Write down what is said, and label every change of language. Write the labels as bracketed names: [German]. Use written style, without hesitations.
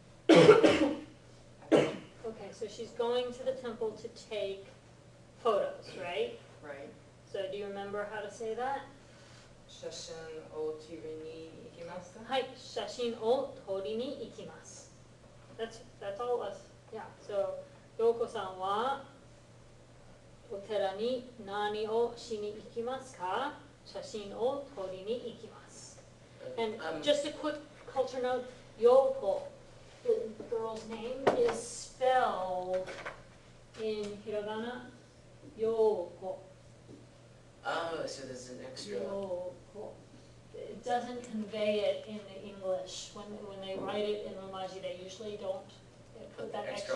[English] Okay, so she's going to the temple to take photos, right? Right. So do you remember how to say that? [Japanese] 写真を撮りに行きました。はい、写真を撮りに行きます。 [English] That's all us. Yeah. [Japanese] So 陽子さんはお寺に何をしに行きますか？写真を撮りに行きます. [English] And Um, just a quick culture note, Yoko, the girl's name, is spelled in hiragana, Yoko. oh, so there's an extra. Yoko. It doesn't convey it in the English. When they write it in Romaji, they usually don't put that extra